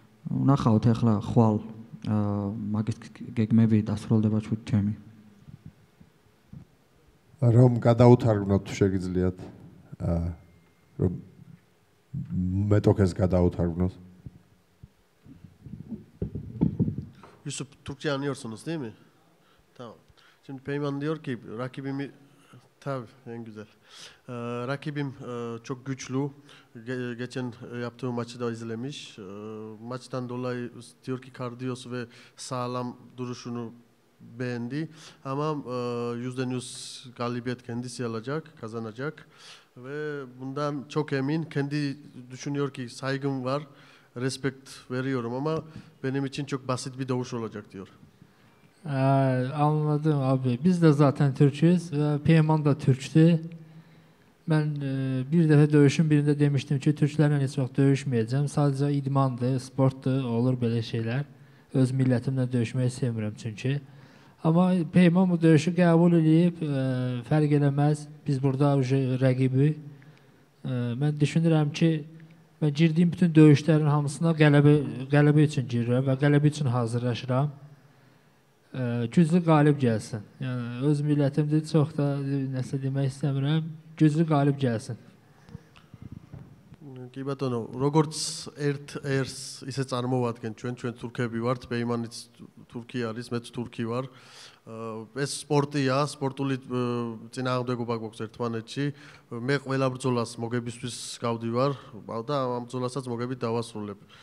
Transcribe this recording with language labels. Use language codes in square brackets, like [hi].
[ka] ვნახავთ ახლა ხვალ მაგის გეგმები დასრულდება ჩემი. რომ გადაუთარგმნოთ თუ შეგიძლიათ რომ მეტოქეს გადაუთარგმნოთ. [tr] Yusuf Türkçe anlıyorsunuz değil mi? Tamam. Şimdi Peyman diyor ki rakibimi tabii en güzel. Rakibim çok güçlü. Geçen yaptığı maçı da izlemiş. Maçtan dolayı diyor ki kardiyosu ve sağlam duruşunu beğendi. Ama %100 galibiyet kendisi alacak, kazanacak. Ve bundan çok emin. Kendi düşünüyor ki saygım var, respekt veriyorum ama benim için çok basit bir dövüş olacak diyor. Anladım abi. Biz de zaten Türk'üz ve Peyman da Türk'tü. Ben bir defa dövüşün birinde demiştim ki Türklerle hiç çok dövüşmeyeceğim. Sadece idmandı, sporttu, olur böyle şeyler. Öz milletimle dövüşmeyi sevmiyorum çünkü. [az] Ama Peyman bu dövüşü qəbul edib, fərq eləməz. Biz burada rəqibi. Mən düşünürəm ki, mən girdiyim bütün döyüşlərin hamısına qələbə üçün girirəm və qələbə üçün hazırlaşıram. Güclü qalib gəlsin. Yəni öz millətimdə çox da nəsə demək istəmirəm. Güclü qalib gəlsin. [ka] კი ბატონო, როგორც ერთ-ერთს ისე წარმოვადგენ ჩვენ თურქები ვართ, პეიმანიც თურქი არის, მეც თურქი ვარ. ეს სპორტია, სპორტული წინააღმდეგობა გვაქვს ერთმანეთში. მე ყველა ბრძოლას მოგებისთვის გავდივარ და ამ ბრძოლასაც მოგებით დავასრულებ.